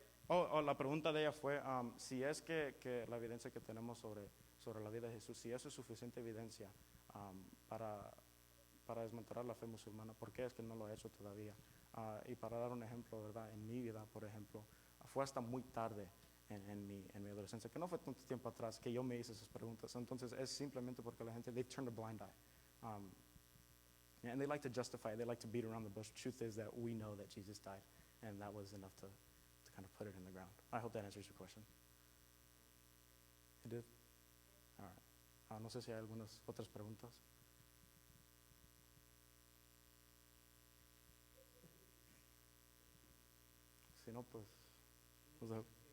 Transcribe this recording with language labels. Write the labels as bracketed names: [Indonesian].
[Spanish] la pregunta de ella fue si es que la evidencia que tenemos sobre la vida de Jesús, si eso es suficiente evidencia para desmantelar la fe musulmana, ¿por qué es que no lo ha hecho todavía? Y para dar un ejemplo, ¿verdad? En mi vida, por ejemplo, fue hasta muy tarde en mi adolescencia, que no fue tanto tiempo atrás que yo me hice esas preguntas. Entonces es simplemente porque la gente, [English] they turned a blind eye. And they like to justify it, they like to beat around the bush. Truth is that we know that Jesus died, and that was enough to kind of put it in the ground. I hope that answers your question. It did? All right. [Spanish] No sé si hay algunas otras preguntas. Si no, pues los dejo.